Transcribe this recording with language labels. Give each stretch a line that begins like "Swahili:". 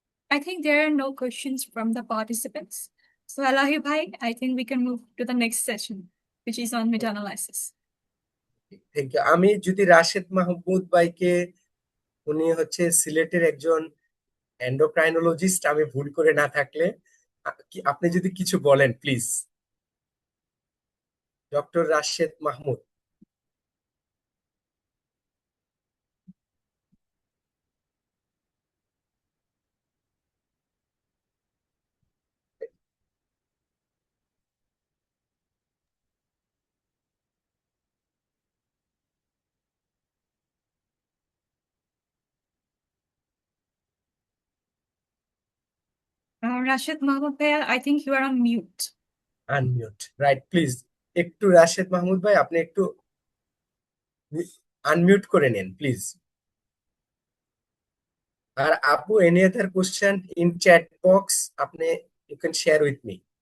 English: I think there are no questions from the participants. So Alahi Bhai, I think we can move to the next session, which is on meta-analysis. Thank you.
Bangla: আমি যদি রাশেদ মাহমুদ ভাইকে, উনি হচ্ছে সিলেটের একজন endocrinologist, আমি ভুল করে না থাকলে আপনি যদি কিছু বলেন please. Doctor Rashed Mahmud.
English: Rashid Mahmood Bhai, I think you are on mute. Unmute, right,
Bangla: please একটু রাশেদ মাহমুদ ভাই আপনি একটু আনমিউট করে নেন প্লিজ। আর আপু,
English: Any other question in chat box আপনি you can share with me.